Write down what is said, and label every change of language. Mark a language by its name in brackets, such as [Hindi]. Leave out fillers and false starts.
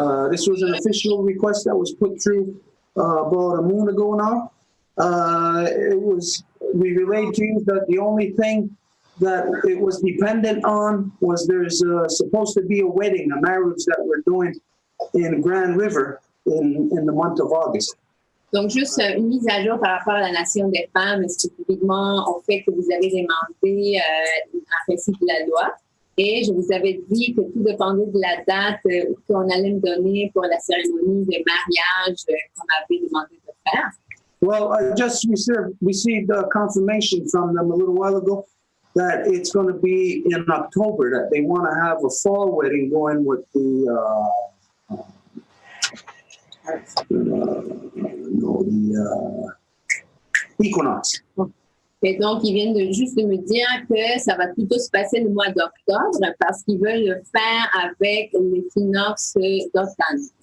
[English] This was an official request that was put through about a moon ago now. We relayed to you that the only thing that it was dependent on was there's supposed to be a wedding, a marriage that we're doing in Grand River in the month of August. [French] Donc, juste une mise à jour par rapport à la Nation des femmes, spécifiquement au fait que vous avez demandé un récit de la loi. Et je vous avais dit que tout dépendait de la date qu'on allait me donner pour la cérémonie de mariage qu'on avait demandé de faire. [English] Well, I just received confirmation from them a little while ago that it's going to be in October, that they want to have a fall wedding going with the equinox. [French] Et donc, ils viennent juste de me dire que ça va plutôt se passer le mois d'octobre parce qu'ils veulent le faire avec l'équinoxe d'automne.